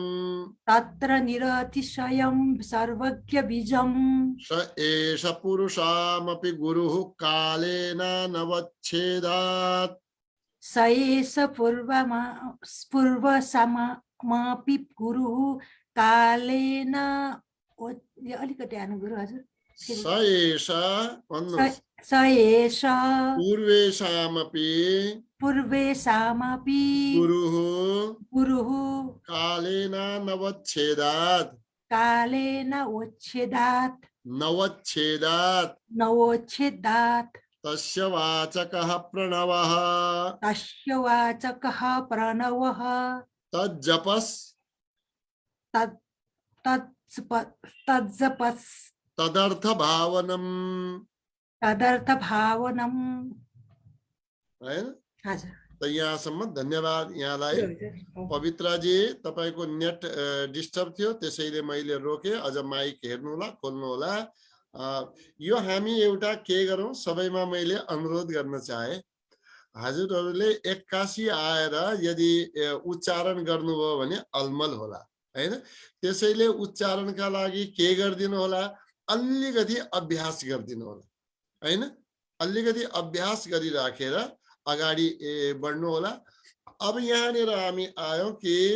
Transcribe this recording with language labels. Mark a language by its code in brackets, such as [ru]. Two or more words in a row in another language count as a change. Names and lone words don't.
[sa] तत्र निरतिशयं सर्वज्ञ बीजं स एष पुरुषामपि गुरुः कालेन नवच्छेदात् स एष पूर्वसमापि गुरुः कालेन [ne] अलिकति हाल्नु गुरु हजुर [sa] स एष भन्नुहोस् स एष पूर्वेषामपि गुरुः कालेन नवच्छेदात् कालेन नवच्छेदात् तस्य वाचकः प्रणवः तज्जपस् तज्जपस् तदर्थ भावनम् हैन [ne] हजुर त यहाँसम्म धन्यवाद यहाँलाई पवित्राजी तपाईको नेट डिस्टर्ब थियो त्यसैले मैले रोके अझ माइक हेर्नु होला खोल्नु होला यो हामी एउटा के गरौँ सबैमा मैले अनुरोध गर्न चाहे हजुरहरूले एक्कासी आएर यदि उच्चारण गर्नुभयो भने अलमल होला हैन त्यसैले उच्चारणका लागि के गर्दिनु होला अलिकति अभ्यास गर्दिनु होला हैन अलिकति अभ्यास गरिराखेर अगाडि बढ्नु होला अब यहाँनिर हामी आयौं कि